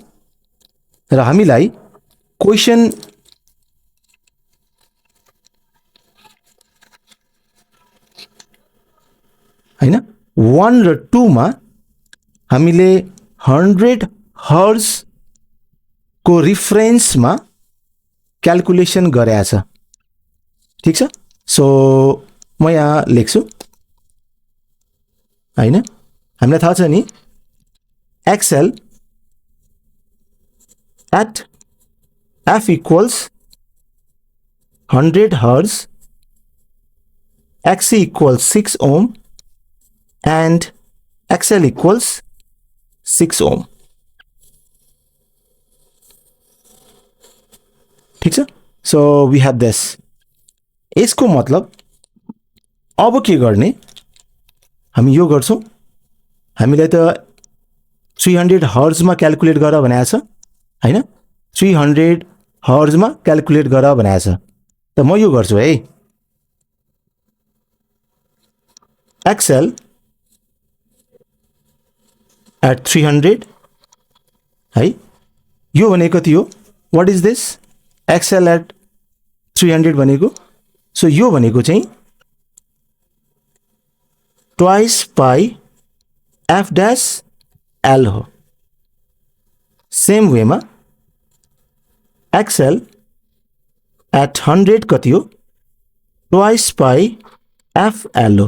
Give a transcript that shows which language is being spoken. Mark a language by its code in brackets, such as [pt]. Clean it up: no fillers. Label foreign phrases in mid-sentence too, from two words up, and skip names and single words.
[ne] र हामीलाई क्वेशन हैन 1 र 2 मा हामीले 100 हर्ज को रिफरेन्समा क्याल्कुलेसन गरेका छ, ठीक छ। सो म यहाँ लेख्छु हैन, हामीलाई थाहा छ नि [en] XL at f equals 100 Hz, XC equals 6 ohm and XL equals 6 ohm, [ne] ठीक छ। [en] So we have this. [ne] यसको मतलब अब के गर्ने, हामी यो गर्छौं, हामीलाई त 300 हर्ज मा क्याल्कुलेट गर भनेको छ हैन, 300 हर्ज मा क्याल्कुलेट गर भनेको छ। त म यो गर्छु है, [en] XL at 300 [ne] है, यो भनेको कति हो, [en] What is this XL at 300 [ne] भनेको, सो यो भनेको चाहिँ [en] twice pi f dash L [ne] हो। [en] same way [ne] मा [en] XL at 100 [ne] कति हो, [en] twice pi f L [ne] हो।